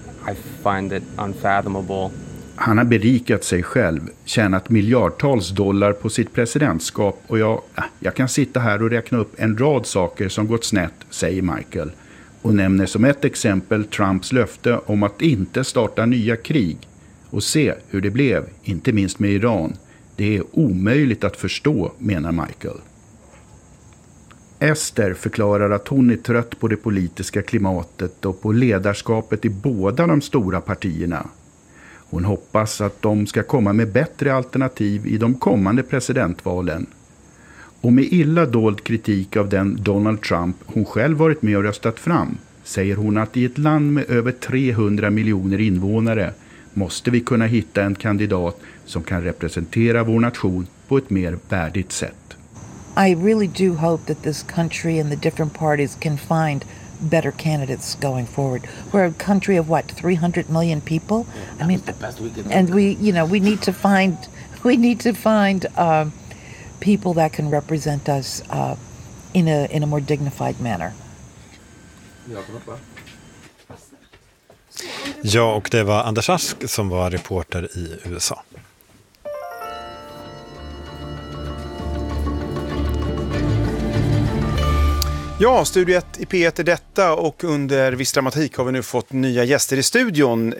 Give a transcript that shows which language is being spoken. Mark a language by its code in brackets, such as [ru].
[en] I find it unfathomable. [sv] Han har berikat sig själv, tjänat miljardtals dollar på sitt presidentskap, och jag kan sitta här och räkna upp en rad saker som gått snett, säger Michael, och nämner som ett exempel Trumps löfte om att inte starta nya krig. Och se hur det blev, inte minst med Iran. Det är omöjligt att förstå, menar Michael. Esther förklarar att hon är trött på det politiska klimatet och på ledarskapet i båda de stora partierna. Hon hoppas att de ska komma med bättre alternativ i de kommande presidentvalen. Och med illa dold kritik av den Donald Trump hon själv varit med och röstat fram, säger hon att i ett land med över 300 miljoner invånare måste vi kunna hitta en kandidat som kan representera vår nation på ett mer värdigt sätt. [en] I really do hope that this country and the different parties can find better candidates going forward. We're a country of what, 300 million people? I mean, the best we can and make. we need to find people that can represent us in a more dignified manner. [sv] Ja, och det var Anders Ask som var reporter i USA. Ja, Studio 1 i P1 är detta, och under Viss Dramatik har vi nu fått nya gäster i studion.